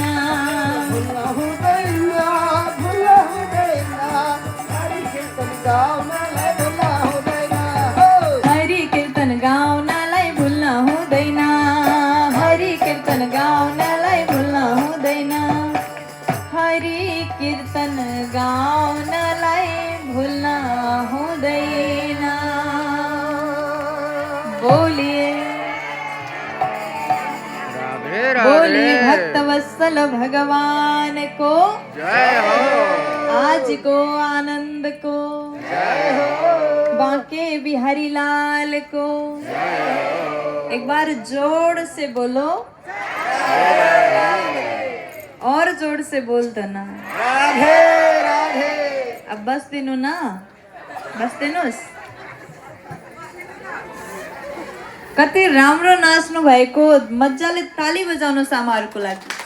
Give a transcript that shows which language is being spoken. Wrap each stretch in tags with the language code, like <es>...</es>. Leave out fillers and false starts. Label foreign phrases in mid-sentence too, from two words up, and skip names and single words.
<ne>भुल्न हुँदैन भुल्न हुँदैन हरि कीर्तन गाउनलाई भुल्न हुँदैन हरि कीर्तन गाउनलाई भुल्न हुँदैन हरि कीर्तन गाउनलाई भुल्न हुँदैन हरि कीर्तन गाउनलाई भुल्न हुँदैन</ne> <hi>बोलिए बोलिए भक्तवत्सल भगवान को</hi> <ne>जय हो आज को आनंद को जय हो</ne> <hi>बांके बिहारी लाल को एक बार जोर से बोलो और जोर से बोल दो ना राधे राधे</hi> <ne>अब बस दिनु ना बस दिनुहोस् कति राम्रो नाच्नु भएको मजाले ताली बजाउनुहोस् आमाहरूको लागि</ne>